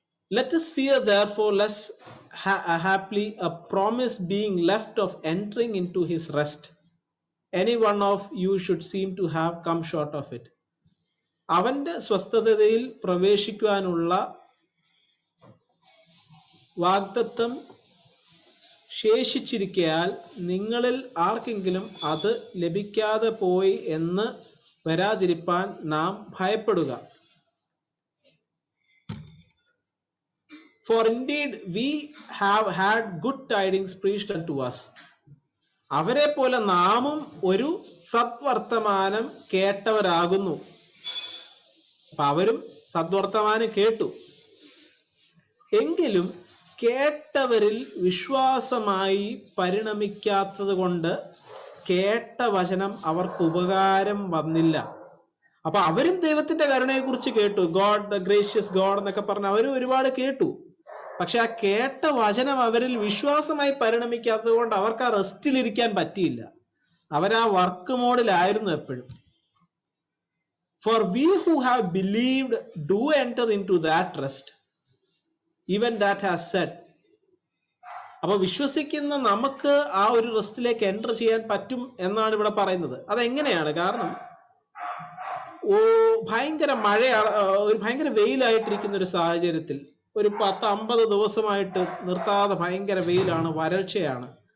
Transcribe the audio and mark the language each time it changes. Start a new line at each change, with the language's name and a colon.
English: Let us fear therefore lest haply a promise being left of entering into his rest, any one of you should seem to have come short of it.
Malayalam: അവന്റെ സ്വസ്ഥതയിൽ പ്രവേശിക്കുവാനുള്ള വാഗ്ദത്തം ശേഷിച്ചിരിക്കയാൽ നിങ്ങളിൽ ആർക്കെങ്കിലും അത് ലഭിക്കാതെ പോയി എന്ന് വരാതിരിപ്പാൻ നാം ഭയപ്പെടുക.
English: For indeed we have had good tidings preached unto us.
Malayalam: അവരെ പോലെ നാമും ഒരു സദ്വർത്തമാനം കേട്ടവരാകുന്നു. അപ്പൊ അവരും സദ്വർത്തമാനം കേട്ടു. എങ്കിലും കേട്ടവരിൽ വിശ്വാസമായി പരിണമിക്കാത്തത് കൊണ്ട് കേട്ട വചനം അവർക്ക് ഉപകാരം വന്നില്ല. അപ്പൊ അവരും ദൈവത്തിന്റെ കരുണയെ കുറിച്ച് കേട്ടു.
English: God the gracious God
Malayalam: എന്നൊക്കെ പറഞ്ഞ് അവരും ഒരുപാട് കേട്ടു. പക്ഷെ ആ കേട്ട വചനം അവരിൽ വിശ്വാസമായി പരിണമിക്കാത്തത് കൊണ്ട് അവർക്ക് ആ റെസ്റ്റിലിരിക്കാൻ പറ്റിയില്ല. അവരാ വർക്ക് മോഡിലായിരുന്നു എപ്പോഴും.
English: For we who have believed do enter into that rest, even that has said.
Malayalam: അപ്പൊ വിശ്വസിക്കുന്ന നമുക്ക് ആ ഒരു റെസ്റ്റിലേക്ക് എൻ്റർ ചെയ്യാൻ പറ്റും എന്നാണ് ഇവിടെ പറയുന്നത്. അതെങ്ങനെയാണ്? കാരണം ഭയങ്കര മഴയാണ്, ഒരു ഭയങ്കര വെയിലായിട്ടിരിക്കുന്ന ഒരു സാഹചര്യത്തിൽ, ഒരു 10-50 ദിവസമായിട്ട് നിർത്താതെ ഭയങ്കര വെയിലാണ്, വരൾച്ചയാണ്.